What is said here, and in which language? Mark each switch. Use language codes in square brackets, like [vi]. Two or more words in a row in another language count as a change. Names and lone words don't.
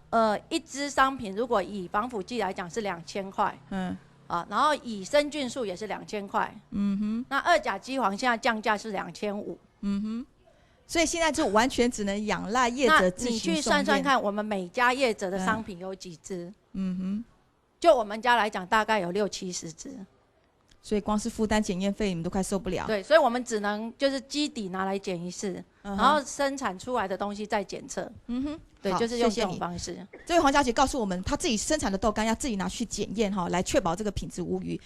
[zh] 一支商品如果以防腐劑來講是2000塊，然後以生菌數也是2000塊，那二甲基黃現在降價是2500，所以現在就完全只能仰賴業者自行送驗。你去算算看，我們每家業者的商品有幾支？就我們家來講，大概有60-70支。所以光是负担检验费，你们都快受不了。对，所以我们只能就是基底拿来检一次，然后生产出来的东西再检测。对，就是用这种方式。这位黄小姐告诉我们，她自己生产的豆干要自己拿去检验哈，来确保这个品质无虞。